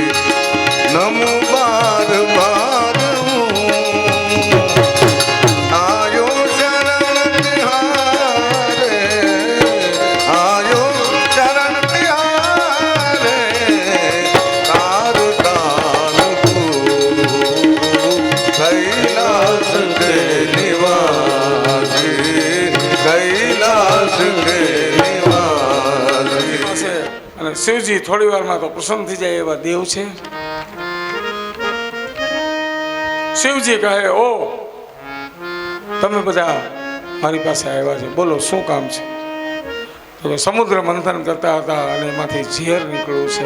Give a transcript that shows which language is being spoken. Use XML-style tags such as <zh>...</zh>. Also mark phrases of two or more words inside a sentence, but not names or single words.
<hi>नमो बार बार आयो शरण तिहारे, आयो शरण तिहारे तार तार तू कैलाश के निवासी, कैलाश के निवासी.</hi> <gu>પાસે અને શિવજી થોડી વારમાં તો પ્રસન્ન થઈ જાય એવા દેવ છે. શિવજી કહે, ઓ તમે બધા મારી પાસે આવ્યા છે, બોલો શું કામ છે? તો કે સમુદ્ર મંથન કરતા હતા અને એમાંથી ઝેર નીકળ્યું છે.</gu>